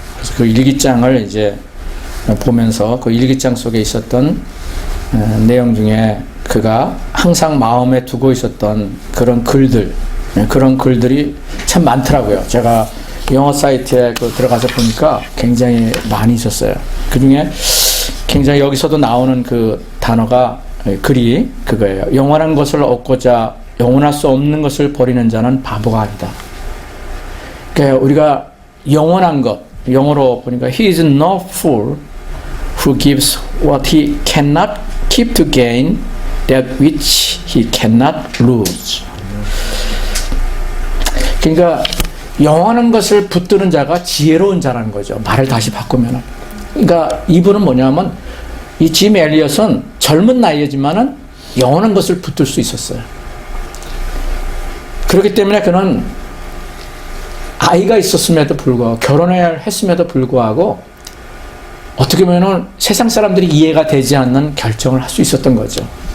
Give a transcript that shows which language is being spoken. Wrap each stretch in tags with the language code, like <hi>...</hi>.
<ko>그래서 그 일기장을 이제 보면서 그 일기장 속에 있었던 내용 중에 그가 항상 마음에 두고 있었던 그런 글들, 그런 글들이 참 많더라고요. 제가 영어 사이트에 들어가서 보니까 굉장히 많이 있었어요. 그 중에 굉장히 여기서도 나오는 그 단어가, 글이 그거예요. 영원한 것을 얻고자 영원할 수 없는 것을 버리는 자는 바보가 아니다. 그러니까 우리가 영원한 것, 영어로 보니까</ko> <en>He is no fool who gives what he cannot keep to gain that which he cannot lose.</en> <ko>그러니까 영원한 것을 붙드는 자가 지혜로운 자라는 거죠. 말을 다시 바꾸면. 그러니까 이분은 뭐냐면 이 짐 엘리엇은 젊은 나이지만은 영원한 것을 붙들 수 있었어요. 그렇기 때문에 그는 아이가 있었음에도 불구하고 결혼해야 했음에도 불구하고 어떻게 보면은 세상 사람들이 이해가 되지 않는 결정을 할 수 있었던 거죠.</ko>